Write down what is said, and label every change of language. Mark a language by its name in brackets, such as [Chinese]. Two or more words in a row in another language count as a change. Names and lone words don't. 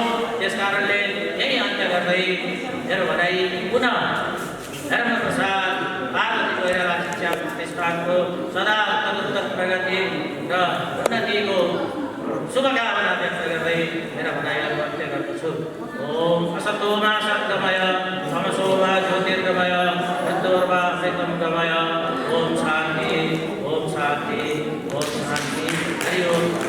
[Nepali] त्यस कारणले यही अन्त्य गर्दै मेरो भनाइ पुनः धर्मप्रसाद पार्वती कोइराला शिक्षा प्रतिष्ठानको सदा उत्तरोत्तर प्रगति र उन्नतिको शुभकामना व्यक्त गर्दै मेरो भनाइलाई अन्त्य गर्दछु। [Sanskrit] ओम असतो मा सद्गमय तमसो मा ज्योतिर्गमय मृत्योर्वा अमृतंगमय। ओम शान्ति, ओम शान्ति, ओम शान्ति। हरि ओम।